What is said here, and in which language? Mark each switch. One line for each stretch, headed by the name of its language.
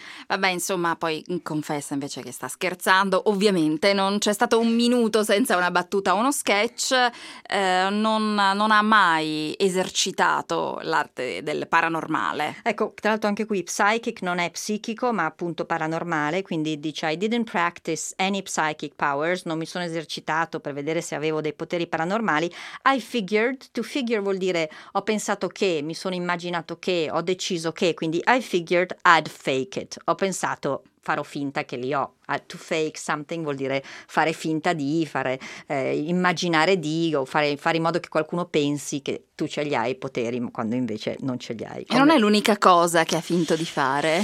Italian: Vabbè, insomma, poi confessa invece che sta scherzando. Ovviamente non c'è stato un minuto senza una battuta o uno sketch. Non ha mai esercitato l'arte del paranormale. Ecco, tra l'altro anche qui, psychic non è psichico, ma appunto paranormale. Quindi dice,
English: I didn't practice any psychic powers.
Italian: Non mi sono esercitato per vedere se avevo dei poteri paranormali.
English: I figured,
Italian: to figure vuol dire ho pensato che, mi sono immaginato che, ho deciso che. Quindi
English: I figured I'd fake it.
Italian: Ho pensato, farò finta che li ho.
English: To fake something
Italian: vuol dire fare finta di, fare immaginare di, o fare in modo che qualcuno pensi che tu ce li hai i poteri, quando invece non ce li hai. E non è l'unica cosa che ha finto di fare.